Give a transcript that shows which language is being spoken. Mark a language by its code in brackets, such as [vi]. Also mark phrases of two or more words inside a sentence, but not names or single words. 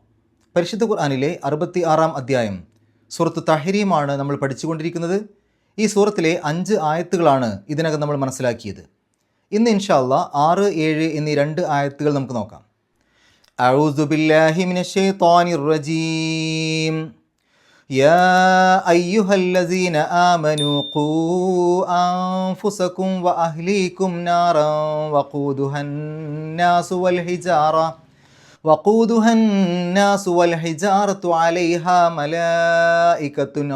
[ml] പരിശുദ്ധ ഖുർആനിലെ 66 അധ്യായം സൂറത്ത് തഹ്രീമാണ് നമ്മൾ പഠിച്ചുകൊണ്ടിരിക്കുന്നത്. ഈ സൂറത്തിലെ 5 ആയത്തുകളാണ് ഇതിനകം നമ്മൾ മനസ്സിലാക്കിയത്. ഇന്ന് [ar] إن شاء الله [ml] 6, 7 എന്നീ 2 ആയത്തുകൾ നമുക്ക് നോക്കാം. [ar] أعوذ بالله من الشيطان الرجيم. يا أيها الذين آمنوا قوا أنفسكم وأهليكم نارا وقودها الناس والحجارة عليها ملائكة